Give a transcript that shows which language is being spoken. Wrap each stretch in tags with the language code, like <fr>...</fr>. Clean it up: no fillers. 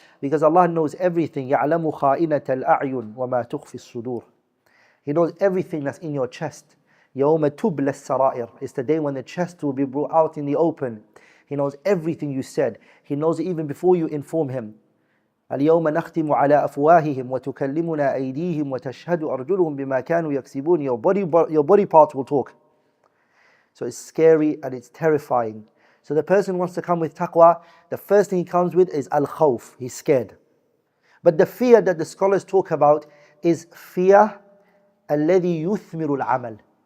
<en>Because Allah knows everything.</en> <ar>يَعْلَمُ خَائِنَةَ الْأَعْيُنِ وَمَا تُخْفِي الصُّدُورِ.</ar> <en>He knows everything that's in your chest.</en> <ar>يَوْمَ تُبْلَ السَّرَائِرِ.</ar> <en>It's the day when the chest will be brought out in the open. He knows everything you said. He knows it even before you inform Him.</en> <ar>اليوم نختم على أفواههم وتكلمنا أيديهم وتشهد أرجلهم بما كانوا يكسبون.</ar> <en>Your body parts will talk. So it's scary and it's terrifying. So the person wants to come with taqwa, the first thing he comes with is al-khawf, he's scared. But the fear that the scholars talk about is fear</en> <ar>الذي يثمر العمل.</ar>